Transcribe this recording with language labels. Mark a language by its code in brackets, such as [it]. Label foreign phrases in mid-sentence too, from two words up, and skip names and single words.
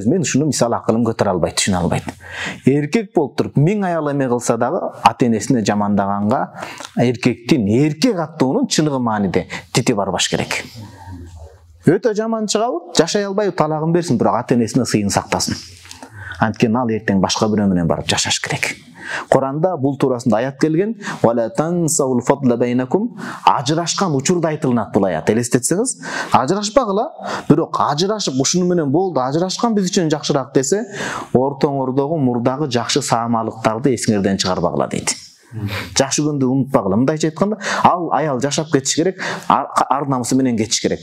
[ky] Мен ушуну мисал акылым көтөрө албайт, түшүнө албайт. Эркек болуп туруп 1000 аял эме кылса дагы ата-энесине жамандаганга эркектин эркек аттуунун чыныгы мааниде тити барбаш керек. Өтө жаман чыгабы, жашай албайбы, талагын берсин, бирок ата-энесине сыйын сактасын. Анткени ал эртең башка бирөө менен барып жашаш керек. Куранда бул туурасында аят келген. [ar] ولا تنسوا الفضل بينكم. [ky] Ажырашкан учурда айтылынат бул аят. Элестетсеңиз, ажырашпагыла, бирок ажырашып ушуну менен болду, ажырашкан биз үчүн жакшыраак десе, ортоңордогу мурдагы жакшы саамалыктарды эсиңерден чыгарбагыла дейт. Жакшы күндү унутпагыла. Мындайча айтканда, ал аял жашап кетиш керек, ар намысы менен кетиш керек.